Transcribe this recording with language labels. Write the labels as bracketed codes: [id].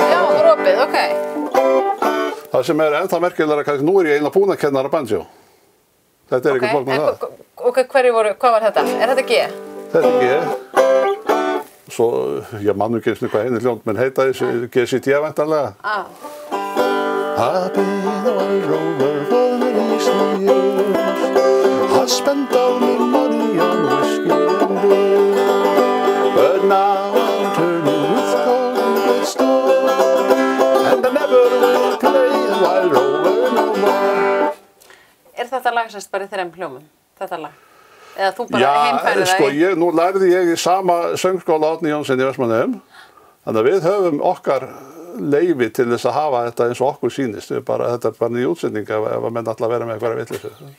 [is] Já, það var opið, ok. Það sem er ennþá merkilegra, kannski nú ég eiginlega búinn að kenna banjo. Þetta er ekki flóknara en það. Ok, hvað var þetta? Er þetta G? Þetta er G. Svo, ég man ekki eins og hvað einu hljómd, menn heita þessi G-C-D væntanlega. [en] I've been a rover for many years. I spent all my money on whiskey and beer. But now I'm turning with cold stone. And I never will play the wild rover no more. [is] Þetta lag semst bara í 3 hljómum, þetta lag? Eða þú bara heimfærið það í? Nú lærði ég í sama söngskóla Árni Jónssyni í Vestmannaeyjum. Þannig að við höfum okkar leyfi til þess að hafa þetta eins og okkur sýnist. Þetta er bara ný útsending ef að menn ætla að vera með eitthvað vitleysu.